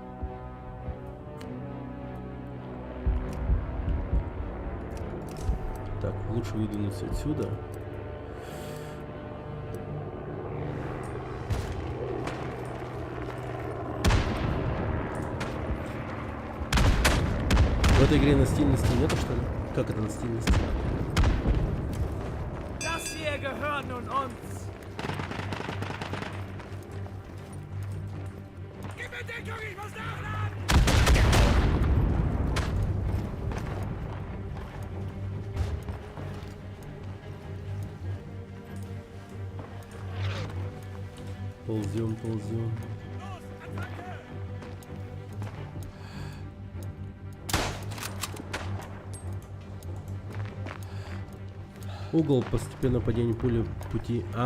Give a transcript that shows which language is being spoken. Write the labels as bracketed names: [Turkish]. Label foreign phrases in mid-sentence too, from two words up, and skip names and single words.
[Russian] Так, лучше выдвинуться отсюда. В этой игре настильности нету, что ли? Как это настильность? [German] Das hier gehört nun uns. Gib mir Deckung, ich muss nachladen! [Russian] Ползем. Угол постепенно падения пули пути.